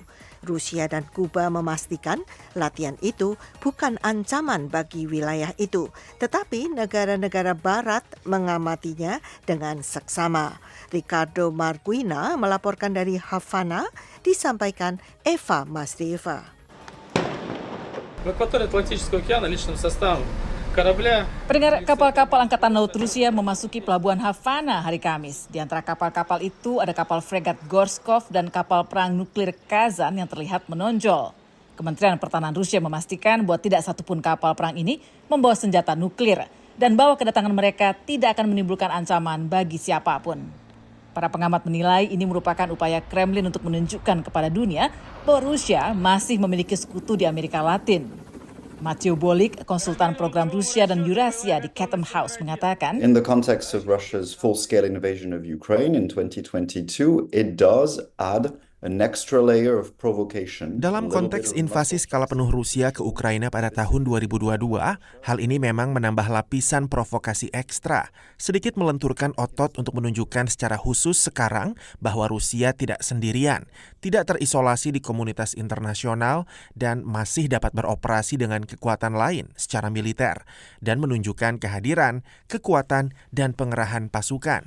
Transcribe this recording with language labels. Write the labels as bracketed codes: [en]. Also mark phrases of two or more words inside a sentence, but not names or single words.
[id] Rusia dan Kuba memastikan latihan itu bukan ancaman bagi wilayah itu, tetapi negara-negara barat mengamatinya dengan seksama. Ricardo Marguina melaporkan dari Havana, disampaikan Eva Masrieva. [ru] В акватории Атлантического океана личным составом [id] Pendengar, kapal-kapal Angkatan Laut Rusia memasuki pelabuhan Havana hari Kamis. Di antara kapal-kapal itu ada kapal fregat Gorskov dan kapal perang nuklir Kazan yang terlihat menonjol. Kementerian Pertahanan Rusia memastikan bahwa tidak satupun kapal perang ini membawa senjata nuklir dan bahwa kedatangan mereka tidak akan menimbulkan ancaman bagi siapapun. Para pengamat menilai ini merupakan upaya Kremlin untuk menunjukkan kepada dunia bahwa Rusia masih memiliki sekutu di Amerika Latin. Matthew Bolik, konsultan program Rusia dan Eurasia di Chatham House, mengatakan, [en] In the context of Russia's full-scale invasion of Ukraine in 2022, it does add an extra layer of provocation. [id] Dalam konteks invasi skala penuh Rusia ke Ukraina pada tahun 2022, hal ini memang menambah lapisan provokasi ekstra, sedikit melenturkan otot untuk menunjukkan secara khusus sekarang bahwa Rusia tidak sendirian, tidak terisolasi di komunitas internasional, dan masih dapat beroperasi dengan kekuatan lain secara militer, dan menunjukkan kehadiran, kekuatan, dan pengerahan pasukan.